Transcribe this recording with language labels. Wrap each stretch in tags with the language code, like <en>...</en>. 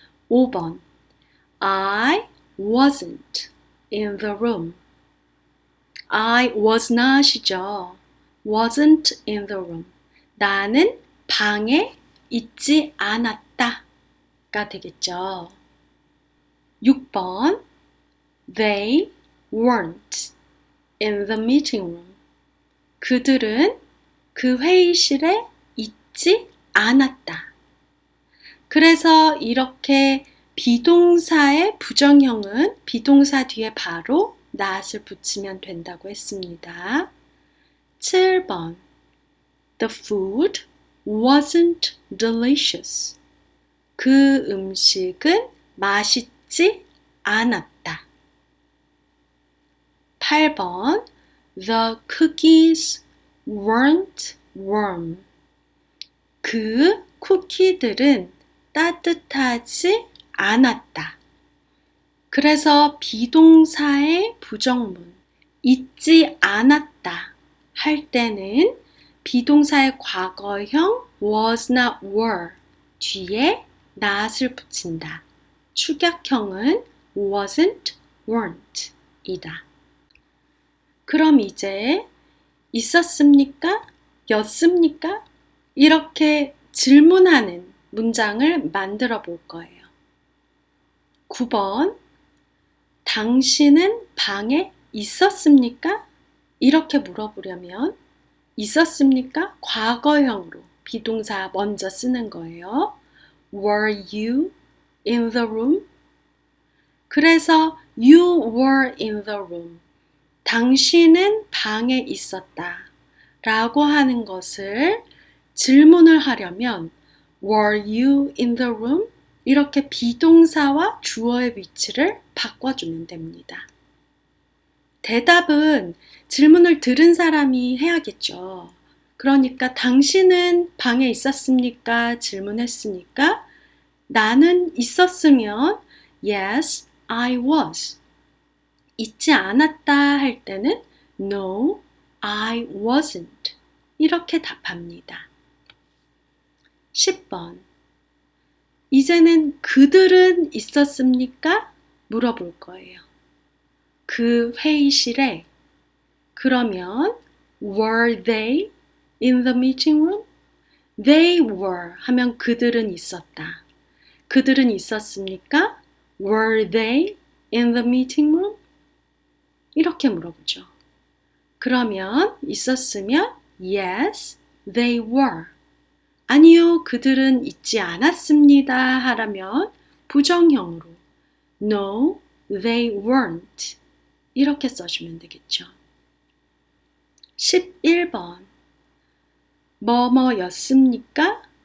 <en>5번 I wasn't in the room. I was not이죠. wasn't in the room.</en> <ko>나는 방에 있지 않았다가 되겠죠.</ko> <en>6번 They weren't in the meeting room.</en> <ko>그들은 그 회의실에 있지 않았다. 그래서 이렇게 비동사의 부정형은 비동사 뒤에 바로 not을 붙이면 된다고 했습니다.</ko> <en>7번 The food wasn't delicious.</en> <ko>그 음식은 맛있지 않았다.</ko> <en>8번 The cookies weren't warm.</en> <ko>그 쿠키들은 따뜻하지 않았다. 그래서 비동사의 부정문 있지 않았다 할 때는 비동사의 과거형 was나 were 뒤에 not을 붙인다. 축약형은 wasn't, weren't 이다. 그럼 이제 있었습니까? 였습니까? 이렇게 질문하는 문장을 만들어 볼 거예요. 9번 당신은 방에 있었습니까? 이렇게 물어보려면 있었습니까? 과거형으로 비동사 먼저 쓰는 거예요.</ko> <en>Were you in the room?</en> <ko>그래서</ko> <en>you were in the room.</en> <ko>당신은 방에 있었다 라고 하는 것을 질문을 하려면</ko> <en>Were you in the room?</en> <ko>이렇게 비동사와 주어의 위치를 바꿔주면 됩니다. 대답은 질문을 들은 사람이 해야겠죠. 그러니까 당신은 방에 있었습니까? 질문했으니까 나는 있었으면</ko> <en>Yes, I was.</en> <ko>있지 않았다 할 때는</ko> <en>No, I wasn't.</en> <ko>이렇게 답합니다. 10번 이제는 그들은 있었습니까? 물어볼 거예요. 그 회의실에 그러면</ko> <en>Were they in the meeting room? They were</en> <ko>하면 그들은 있었다. 그들은 있었습니까?</ko> <en>Were they in the meeting room?</en> <ko>이렇게 물어보죠. 그러면 있었으면</ko> <en>Yes, they were.</en> <ko>아니요, 그들은 있지 않았습니다 하라면 부정형으로</ko> <en>No, they weren't.</en> <ko>이렇게 써주면 되겠죠. 11번 뭐뭐였습니까?</ko>